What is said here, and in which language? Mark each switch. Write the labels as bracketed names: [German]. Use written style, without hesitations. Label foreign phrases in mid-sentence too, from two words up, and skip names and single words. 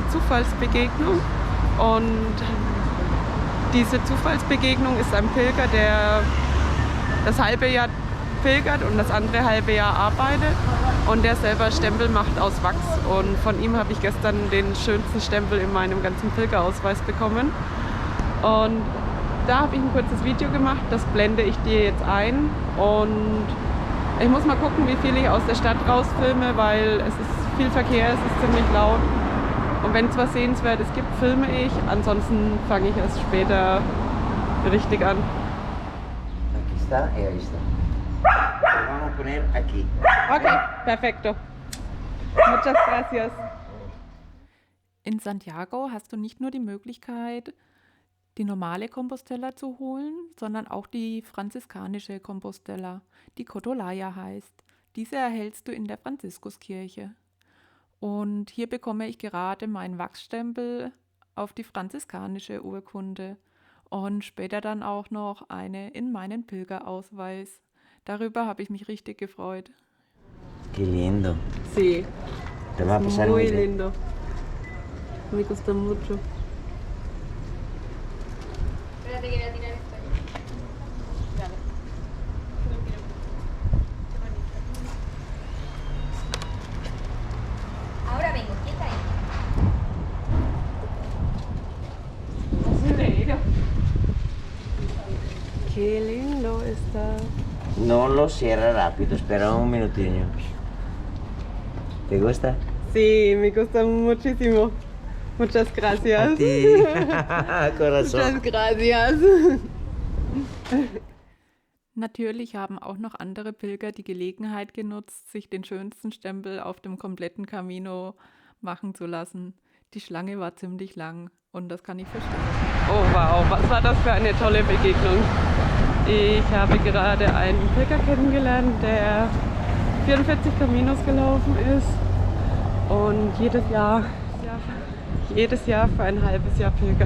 [German] Zufallsbegegnung und diese Zufallsbegegnung ist ein Pilger, der das halbe Jahr pilgert und das andere halbe Jahr arbeitet und der selber Stempel macht aus Wachs und von ihm habe ich gestern den schönsten Stempel in meinem ganzen Pilgerausweis bekommen und da habe ich ein kurzes Video gemacht, das blende ich dir jetzt ein und ich muss mal gucken, wie viel ich aus der Stadt rausfilme, weil es ist viel Verkehr, es ist ziemlich laut. Und wenn es was Sehenswertes gibt, filme ich. Ansonsten fange ich erst später richtig an. [Spanish] Aquí está y ahí está. Lo vamos a poner aquí. Okay, perfekto. Muchas gracias. [German] In Santiago hast du nicht nur die Möglichkeit, die normale Compostela zu holen, sondern auch die franziskanische Compostela, die Cotolaya heißt. Diese erhältst du in der Franziskuskirche. Und hier bekomme ich gerade meinen Wachsstempel auf die franziskanische Urkunde und später dann auch noch eine in meinen Pilgerausweis. Darüber habe ich mich richtig gefreut. [Spanish] Qué lindo. Sí, Te va a pasar muy muy bien. lindo. Me gusta mucho. Espérate que voy a tirar esto. Dale. Lo quiero. Qué bonito. Ahora vengo, ¿quién está ahí? Qué lindo está. No lo cierra rápido, espera un minutinho. ¿Te gusta? Sí, me gusta muchísimo. Muchas gracias. A ti. Corazón. Muchas gracias. [German] Natürlich haben auch noch andere Pilger die Gelegenheit genutzt, sich den schönsten Stempel auf dem kompletten Camino machen zu lassen. Die Schlange war ziemlich lang und das kann ich verstehen. Oh wow, was war das für eine tolle Begegnung. Ich habe gerade einen Pilger kennengelernt, der 44 Caminos gelaufen ist und jedes Jahr für ein halbes Jahr pilgert.